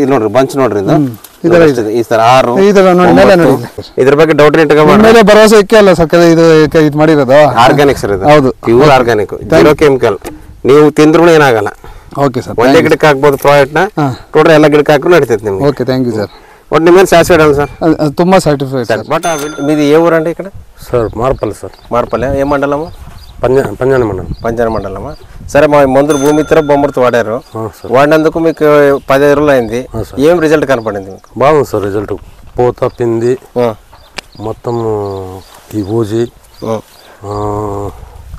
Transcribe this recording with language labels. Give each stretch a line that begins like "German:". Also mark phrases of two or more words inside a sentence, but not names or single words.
Kannada: ಇದು ನೋಡ್ರಿ, ಬಂಚ್ ನೋಡ್ರಿ, ಇದು ಈ ತರ 6 ಇದ್ರ ಬಗ್ಗೆ ಡೌಟ್ ಮೇಲೆ ಭರವಸೆ ಇಕ್ಕೆ ಅಲ್ಲ ಸಕ್ಕರೆ ಇದು ಮಾಡಿರೋದು ಆರ್ಗ್ಯಾನಿಕ್ ಸರ್. ಇದು ಹೌದು,
English: pure organic, zero chemical.
Kannada: ನೀವು ತಿಂದ್ರೂ ಏನಾಗಲ್ಲ. ಓಕೆ ಸರ್, ಒಂದೇ ಗಿಡಕ್ಕೆ ಹಾಕ್ಬೋದು ಪ್ರಾಡಕ್ಟ್ ನ, ಟೋಟಲ್ ಎಲ್ಲ ಗಿಡಕ್ಕೆ ಹಾಕಿ ನಡೀತೈತೆ ನಿಮ್ಗೆ. ಓಕೆ,
English: thank you sir.
Kannada: ಒಟ್ಟು ನಿಮ್ಮ ಸ್ಯಾಟಿಸ್ಫೈಡ್ ಅಲ್ಲ ಸರ್? ತುಂಬಾ ಸ್ಯಾಟಿಸ್ಫೈಡ್ ಸರ್.
Telugu: ಬಟ್ మీది ఏ ఊరండి? ఇక్కడ సార్ మార్పల్లి సార్. మార్పల్లి ఏ మండలము? పంజాన మండలం. పంజాన మండలమా? సరే, మా మందులు భూమిత్ర బొమ్మర్తో వాడారు. వాడినందుకు మీకు 15 రోజులు అయింది. ఏం రిజల్ట్ కనపడింది మీకు? బాగుంది సార్ రిజల్ట్. పూత, పిండి, మొత్తం ఈ బూజి,